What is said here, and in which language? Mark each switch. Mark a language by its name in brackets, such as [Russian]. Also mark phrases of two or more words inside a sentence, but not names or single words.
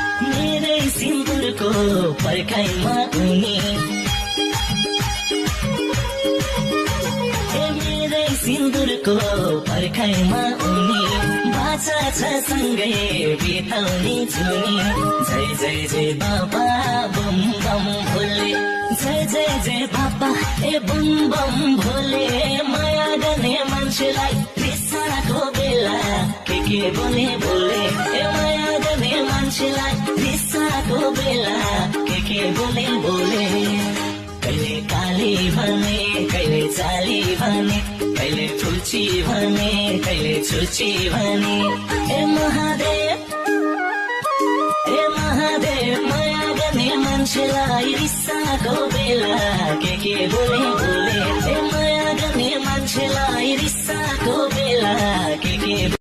[Nepali] मेरै सिन्दुरको पर्खाइमा उनी, ए, मेरै सिन्दुरको पर्खाइमा उनी, बाचा छ सँगै बिताउने जुनी। [Hindi] जय जय जय बाबा बम बम भोले, जय जय जय बाबा ए बम बम भोले। [Nepali] माया गर्ने मान्छेलाई रिसाएको बेला के के बोले बोले, ए, माया गर्ने मान्छेलाई रिसाएको बेला के के बोले बोले। कहिले काली भने, कहिले चाली भने, कहिले फुल्ची भने, कहिले छुल्ची भने। ए महादेव, ए महादेव, माया गर्ने मान्छेलाई रिसाएको बेला के के बोले बोले, ए, माया गर्ने मान्छेलाई रिसाएको बेला के के